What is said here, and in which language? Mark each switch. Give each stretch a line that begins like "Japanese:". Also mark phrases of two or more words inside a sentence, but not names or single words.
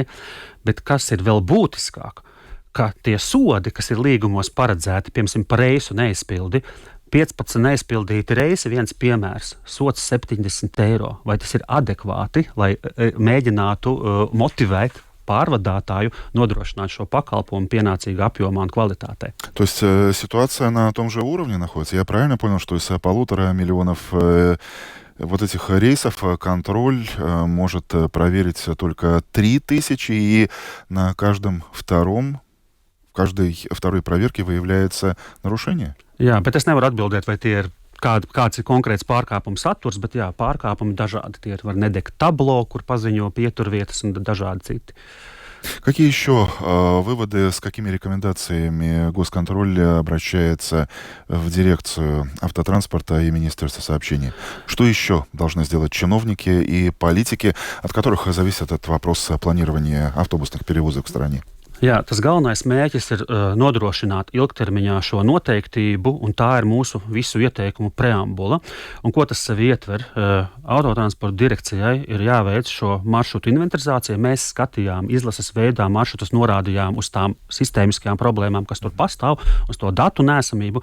Latvian: Bet kas ir vēl būtiskāk, ka tie sodi, kas ir līgumos paredzēti, piemēram, par reisu neizpildi, 15 neizpildīti reisi, viens piemērs, sots 70 eiro. Vai tas ir adekvāti, lai mēģinātu motivēt pārvadātāju нодrošināt šo pakalpojumu pienācīgā apjomā un kvalitātē?
Russian: То есть ситуация на том же уровне находится? Я правильно понял, что из 1,5 миллиона вот этих рейсов контроль может проверить только 3000, и на каждой второй проверке выявляется нарушение?
Latvian: Jā, bet es nevaru atbildēt, vai tie ir kāds ir konkrēts pārkāpuma saturs, bet jā, pārkāpumi dažādi. Tie var nedegt tablo, kur paziņo pieturvietas un dažādi citi.
Russian: Какие еще выводы, с какими рекомендациями госконтроль обращается в дирекцию автотранспорта и Министерства сообщений? Что еще должны сделать чиновники и политики, от которых зависит этот вопрос планирования автобусных перевозок в стране?
Latvian: Jā, tas galvenais mērķis ir nodrošināt ilgtermiņā šo noteiktību, un tā ir mūsu visu ieteikumu preambula. Un ko tas sev ietver? Autotransporta direkcijai ir jāveic šo maršrutu inventarizāciju. Mēs skatījām izlases veidā maršrutus, norādījām uz tām sistēmiskajām problēmām, kas tur pastāv, uz to datu nesamību.